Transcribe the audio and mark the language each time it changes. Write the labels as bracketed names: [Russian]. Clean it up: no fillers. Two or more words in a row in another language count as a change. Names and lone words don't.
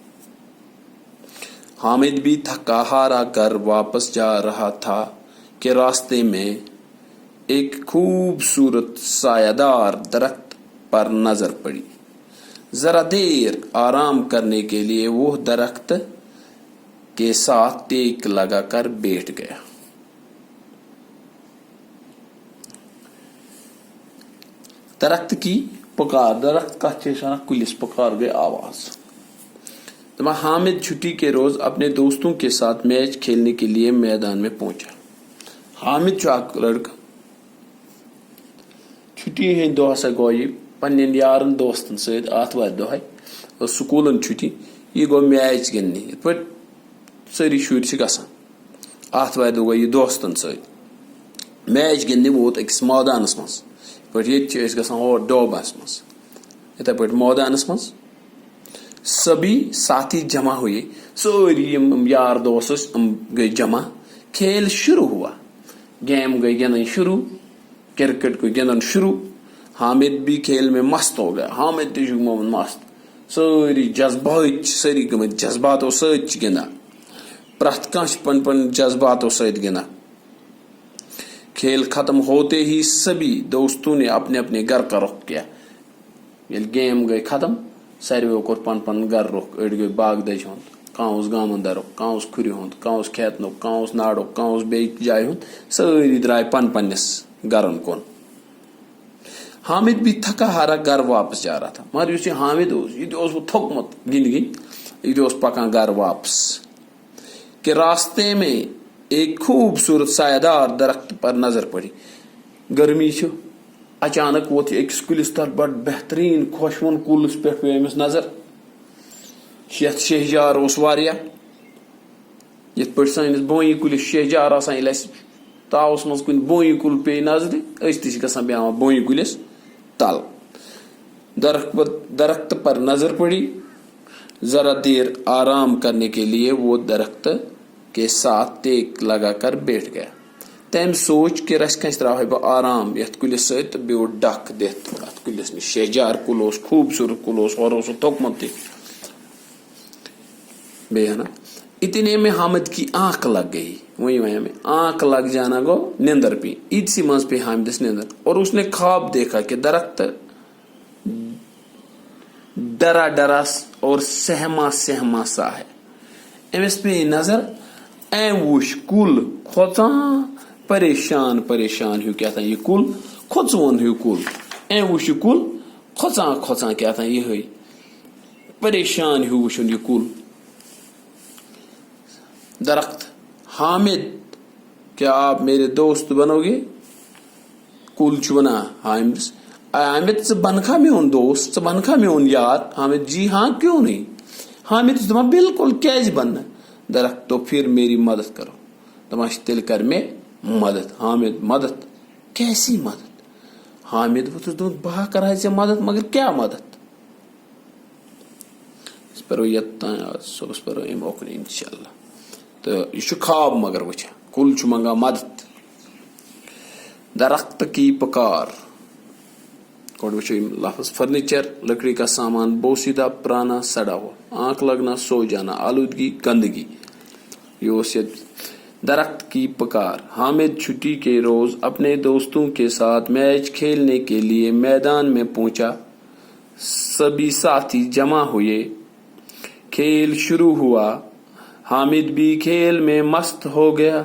[Urdu] حامد بھی تھکا ہارا گھر واپس جا رہا تھا کہ راستے میں ایک خوبصورت سایہ دار درخت پر نظر پڑی. ذرا دیر آرام کرنے کے لیے وہ درخت کے ساتھ ٹیک لگا کر بیٹھ گیا. درخت کی پکار. [Kashmiri] درخت کتھ چھِ أسۍ وَنان؟ کُلِس. پکار گئی آواز. [Urdu] دپان حامد چھٹی کے روز اپنے دوستوں کے ساتھ میچ کھیلنے کے لیے میدان میں پہنچا. [Kashmiri] حامد چھُ اکھ لڑکہٕ. چھٹی ہٕنٛدۍ دۄہ ہسا گوٚو یہِ پننٮ۪ن یارن دوستن سۭتۍ آتھوارِ دۄہے ٲس سکوٗلن چھُٹی. یہِ گوٚو میچ گِنٛدنہِ. یِتھ پٲٹھۍ سٲری شُرۍ چھِ گژھان. آتھوارِ دۄہ گوٚو یہِ دوستن سۭتۍ میچ گِنٛدنہِ. ووت أکِس مٲدانس منٛز. یِتھ پٲٹھۍ ییٚتہِ چھِ أسۍ گژھان ہور ڈوبس منٛز، یِتھے پٲٹھۍ مٲدانس منٛز. [Urdu] سبھی ساتھی جمع ہوئے. [Kashmiri] سٲری یِم یار دوس ٲسۍ یِم گٔے جمع. [Urdu] کھیل شروع ہوا. [Kashmiri] گیم گئی گِنٛدٕنۍ شروع. کرکٹ گوٚو گِنٛدُن شروع. [Urdu] حامد بھی کھیل میں مست ہو گیا. [Kashmiri] حامد تہِ چھُ گوٚمُت مست. سٲری جذبات چھِ سٲری گٔمٕتۍ جذباتو سۭتۍ چھِ گِنٛدان. پرٛٮ۪تھ کانٛہہ چھُ پن پن جذباتو سۭتۍ گِنٛدان. [Urdu] کھیل ختم ہوتے ہی سبھی دوستوں نے اپنے اپنے گھر کا رخ کیا. [Kashmiri] ییٚلہِ گیم گئی ختم ساروِیو کوٚر پن پن گھر رخ. أڑۍ گٔے باغ دجہِ ہُنٛد، کانٛہہ اوس گامندرُک، کانٛہہ اوس کھُرِ ہُنٛد، کانٛہہ اوس کھیتنُک، کانٛہہ اوس ناڑُک، کانٛہہ اوس بیٚیہِ جایہِ ہُنٛد. سٲری درٛاے پن پننِس گرن کُن. [Urdu] حامد بھی تھکا ہارا گھر واپس جا رہا تھا. [Kashmiri] مگر یُس یہِ حامد اوس یہِ تہِ اوس وۄنۍ تھوٚکمُت گِنٛدۍ گِنٛدۍ. یہِ تہِ اوس پکان گھر واپس [Urdu] کہ راستے میں ایک خوبصورت سایہ دار درخت پر نظر پڑی. [Kashmiri] گرمی چھِ. اچانک ووت یہِ أکِس کُلِس تل بڑٕ بہتریٖن خۄشوُن کُلِس پٮ۪ٹھ پیٚو أمِس نظر. یتھ شہجار اوس واریاہ. یتھ پٲٹھۍ سٲنِس بونہِ کُلِس شہجار آسان. ییٚلہِ اَسہِ تاوس منٛز کُنہِ بونہِ کُل پیٚیہِ نظرِ أسۍ تہِ چھِ گژھان بیٚہوان بونہِ کُلِس تل. [Urdu] درخت پر نظر پڑی. ذرا دیر آرام کرنے کے لیے وہ درخت کے ساتھ ٹیک لگا کر بیٹھ گیا. [Kashmiri] تٔمۍ سوٗنٛچ کہِ رَژھِ کھنٛچہِ ترٛاوہے بہٕ آرام یتھ کُلِس سۭتۍ تہٕ بیوٗٹھ ڈکھ دِتھ اتھ کُلِس نِش. شہجار کُل اوس، خوٗبصوٗرت کُل اوس، ہورٕ اوس سُہ تھوٚکمُت تہِ. بیٚیہِ ہے نا [Urdu] اتنے میں حامد کی آنکھ لگ گئی. [Kashmiri] وہی وَنیو میں [Urdu] آنکھ لگ جانا [Kashmiri] گوٚو نیندر پی. ایٖتسٕے منٛز پے حامدس نیندر. [Urdu] اور اس نے خواب دیکھا کہ درخت ڈرا ڈرا اور سہما سہما سا ہے. [Kashmiri] أمِس پیٚیہِ نظر. أمۍ وُچھ کُل کھۄژان پریشان پریشان ہیوٗ کیٛاہتانۍ یہِ کُل، کھوژوُن ہیوٗ کُل. أمۍ وُچھ یہِ کُل کھۄژان کھۄژان کیٛاہتانۍ یِہے پریشان ہیوٗ وُچھُن یہِ کُل. [Urdu] درخت حامد کیا آپ میرے دوست بنو گے؟ [Kashmiri] کُل چھُ وَنان حامدس حامد ژٕ بنکھا میون دوست، ژٕ بنکھا میون یار؟ [Urdu] حامد جی ہاں کیوں نہیں. [Kashmiri] حامد چھُ دپان بالکل کیازِ بنہٕ نہٕ. [Urdu] درخت تو پھر میری مدد کرو. [Kashmiri] دپان چھِ تیٚلہِ کر مےٚ مدد. [Urdu] حامد مدد؟ کیسی مدد؟ [Kashmiri] حامد ووتھُس دوٚپُن بہٕ کرٕ ژےٚ مدد مگر کیٛاہ مدد؟ أسۍ پرو یوٚتام آز صبحس پرو اَمہِ اوکُن اِنشاء اللہ. تہٕ یہِ چھُ خواب مگر وٕچھان کُل چھُ منگان مدد. [Urdu] درخت کی پکار. [Kashmiri] گۄڈٕ وٕچھو یِم لفظ. [Urdu] فرنیچر لکڑی کا سامان بوسیدہ پرانا سڑا ہوا آنکھ لگنا سو جانا آلودگی گندگی. [Kashmiri] یہ اوس ییٚتہِ. [Urdu] درخت کی پکار. حامد چھٹی کے روز اپنے دوستوں کے ساتھ میچ کھیلنے کے لیے میدان میں پہنچا. سبھی ساتھی جمع ہوئے. کھیل شروع ہوا. حامد بھی کھیل میں مست ہو گیا.